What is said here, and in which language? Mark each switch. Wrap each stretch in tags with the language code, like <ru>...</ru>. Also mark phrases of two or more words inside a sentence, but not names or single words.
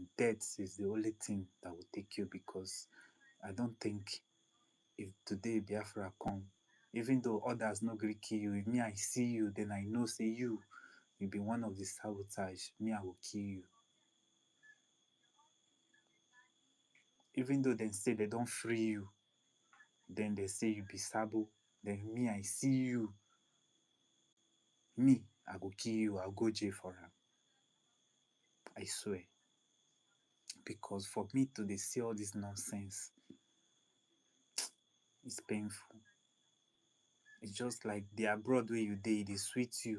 <pcm>Death is the only thing that will take you because I don't think if today Biafra come, even though others no gree kill you, if me I see you, then I know say you be one of the sabotage. Me I will kill you. Even though they say they don't free you, then they say you be sabo. Then me I see you. Me I go kill you. I'll go jail for him. I swear. Because for me to dey see all this nonsense, it's painful. It's just like the abroad where you dey, they sweet you.</pcm>